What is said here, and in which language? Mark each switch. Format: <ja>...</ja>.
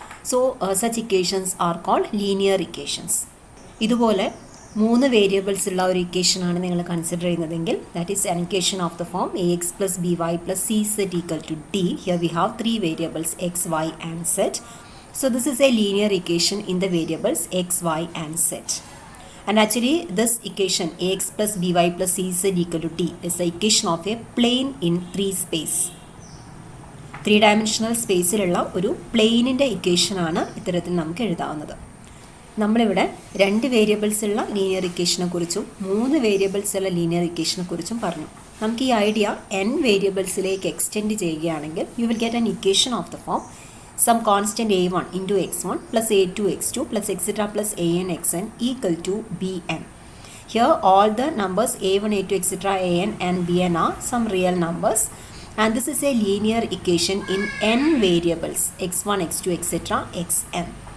<en>So, such equations are called linear equations.</en> <ml>ഇതുപോലെ മൂന്ന് variables ഉള്ള ഒരു ഇക്വേഷൻ ആണ് നിങ്ങൾ കൺസിഡർ ചെയ്യുന്നതെങ്കിൽ</ml> <en>That is an equation of the form ax plus by plus cz equal to d. Here we have three variables x, y and z. So this is a linear equation in the variables x, y and z. And actually this equation ax plus by plus cz equal to d is the equation of a plane in 3 space.</en> <ml>3-dimensional സ്പേസിലുള്ള ഒരു പ്ലെയിനിൻ്റെ equation ആണ് ഇത്തരത്തിൽ നമുക്ക് എഴുതാവുന്നത്. നമ്മളിവിടെ 2 variables ഉള്ള linear ഇക്വേഷനെ കുറിച്ചും 3 variables ഉള്ള linear ഇക്വേഷനെ കുറിച്ചും പറഞ്ഞു. നമുക്ക് ഈ ഐഡിയ n വേരിയബിൾസിലേക്ക് എക്സ്റ്റെൻഡ് ചെയ്യുകയാണെങ്കിൽ</ml> <en>You will get an equation of the form some constant a1 into x1 plus a2 x2 plus etc plus an xn equal to bn. Here all the numbers a1, a2, etc, an and bn are some real numbers, and this is a linear equation in n variables x1, x2, etc, xn.</en>